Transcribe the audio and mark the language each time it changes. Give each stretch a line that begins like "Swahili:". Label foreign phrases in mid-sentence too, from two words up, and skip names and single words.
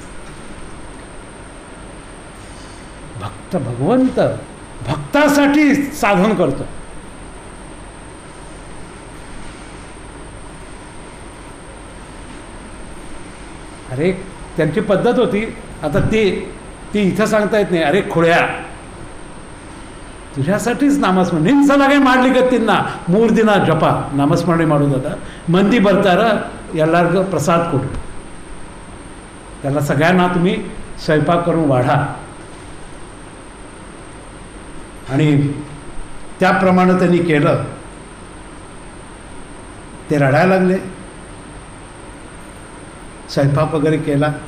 Marathi: भक्त भगवंत भक्तासाठी साधन करतो. अरे त्यांची पद्धत होती. आता ती इथं सांगता येत नाही. अरे खुळ्या तुझ्यासाठीच नामस्मरण
Kannada: ನಿನ್ಸಲಾಗೆ ಮಾಡ್ಲಿಕ್ಕತ್ತಿನ 3 ದಿನ ಜಪ ನಾಮಸ್ಮರಣೆ ಮಾಡೋದದ ಮಂದಿ ಬರ್ತಾರ ಎಲ್ಲರಿಗೂ प्रसाद ಕೊಡು
Marathi: त्याला सगळ्यांना तुम्ही स्वयंपाक करून वाढा. आणि त्याप्रमाणे त्यांनी केलं. ते रडायला लागले. स्वयंपाक वगैरे केला.